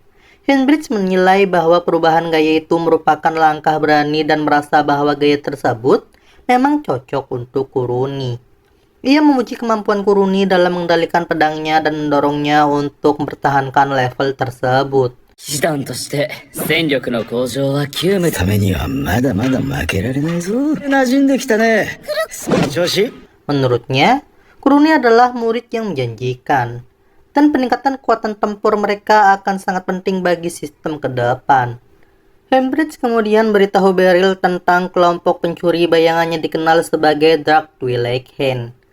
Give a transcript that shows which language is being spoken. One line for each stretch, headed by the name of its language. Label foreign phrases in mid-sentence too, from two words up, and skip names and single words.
Indonesian: Henbridge menilai bahwa perubahan gaya itu merupakan langkah berani dan merasa bahwa gaya tersebut memang cocok untuk Kuruni. Ia memuji kemampuan Kuruni dalam mengendalikan pedangnya dan mendorongnya untuk mempertahankan level tersebut.
Japanese: 師団として戦力の向上は急務ためにはまだまだ負けられないぞ。馴染んできたね。その調子。
Indonesian: Menurutnya, Kuruni adalah murid yang menjanjikan, dan peningkatan kekuatan tempur mereka akan sangat penting bagi sistem ke depan. Henbridge kemudian beritahu Beryl tentang kelompok pencuri bayangannya dikenal sebagai Dark Twilight Hand.